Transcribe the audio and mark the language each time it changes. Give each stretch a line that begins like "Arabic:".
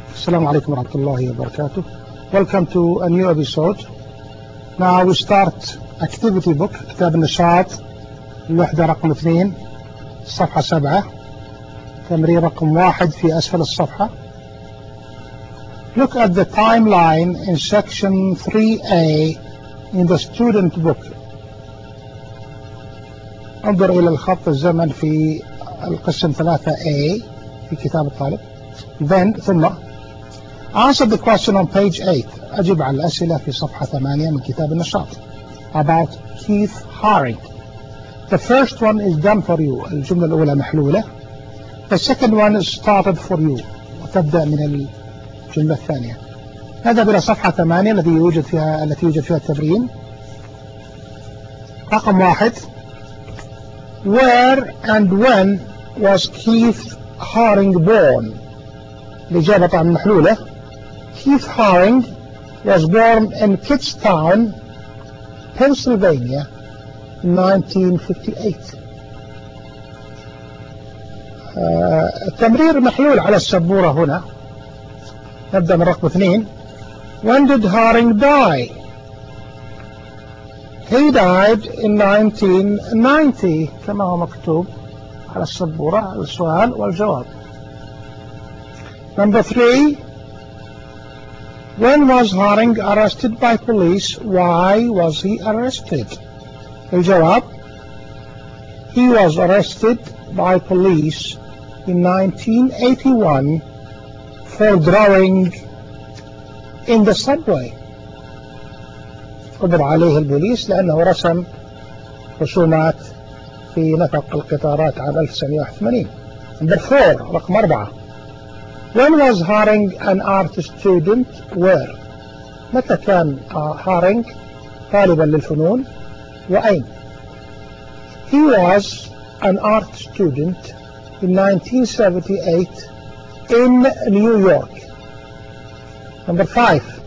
Arabic: السلام عليكم ورحمة الله وبركاته.
English: Welcome to a new episode. Now we start activity book,
Arabic: كتاب النشاط الوحدة رقم 2 صفحة 7 تمرير رقم 1 في أسفل الصفحة.
English: Look at the timeline in section 3A in the student book.
Arabic: انظر إلى الخط الزمن في القسم 3A في كتاب الطالب.
English: Then,
Arabic: ثم
English: answer the question on page 8.
Arabic: أجب على الأسئلة في صفحة 8 من كتاب النشاط
English: about Keith Haring. The first one is done for you.
Arabic: الجملة الأولى محلولة.
English: The second one is started for you.
Arabic: وتبدأ من الجملة الثانية. نذهب إلى صفحة 8 التي يوجد فيها التمرين. رقم 1.
English: Where and when was Keith Haring born?
Arabic: الإجابة طبعا محلولة.
English: Keith Haring was born in Kutztown, Pennsylvania, 1958.
Arabic: التمرير محلول على السبورة هنا. نبدأ من رقم 2.
English: When did Haring die? He died in 1990
Arabic: كما هو مكتوب على السبورة. السؤال والجواب.
English: Number 3. When was Haring arrested by police? Why was he arrested?
Arabic: الجواب.
English: He was arrested by police in 1981 for drawing in the subway.
Arabic: قبض عليه البوليس لأنه رسم رسومات في نفق القطارات عام 1981.
English: Number 4.
Arabic: رقم 4.
English: When was Haring an art student? Where?
Arabic: متى كان Haring طالبا للفنون وأين؟
English: He was an art student in 1978 in New York. Number 5.